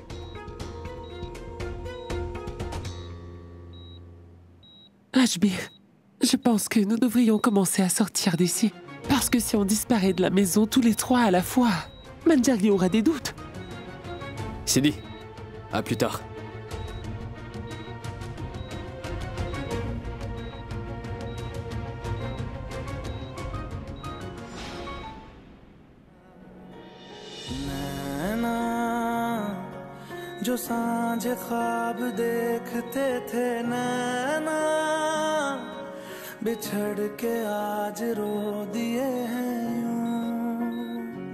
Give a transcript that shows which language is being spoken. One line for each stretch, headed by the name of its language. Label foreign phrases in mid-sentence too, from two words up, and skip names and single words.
French: Ajbir, je pense que nous devrions commencer à sortir d'ici. Parce que si on disparaît de la maison tous les trois à la fois, Manjari aura des doutes. Sidi, à plus tard.
Hindi: जो सांझ ख्वाब देखते थे नैना बिछड़ के आज रो दिए हैं यूं